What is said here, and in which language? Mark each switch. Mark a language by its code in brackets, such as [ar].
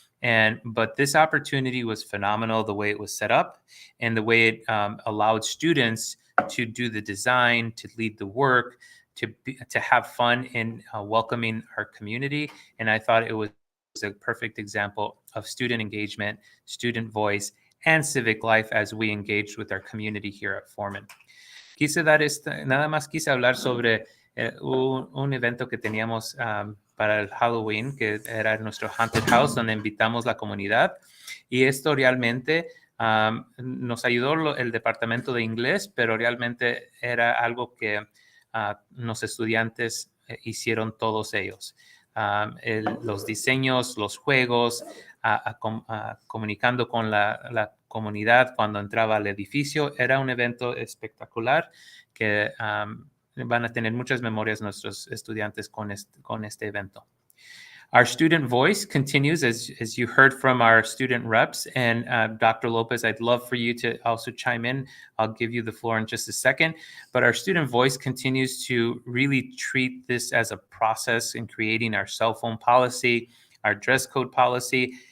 [en] But this opportunity was phenomenal, the way it was set up and the way it allowed students to do the design, to lead the work, to have fun in welcoming our community. And I thought it was a perfect example of student engagement, student voice, and civic life as we engaged with our community here at Foreman. [es] Nada más quise hablar sobre un evento que teníamos para el Halloween, que era nuestro Haunted House, donde invitamos la comunidad. Y esto realmente nos ayudó el departamento de inglés, pero realmente era algo que los estudiantes hicieron todos ellos. Los diseños, los juegos, comunicando con la comunidad cuando entraba al edificio. Era un evento espectacular que van a tener muchas memorias nuestros estudiantes con este evento. [en] Our student voice continues, as you heard from our student reps. And Dr. Lopez, I'd love for you to also chime in. I'll give you the floor in just a second. But our student voice continues to really treat this as a process in creating our cell phone policy, our dress code policy.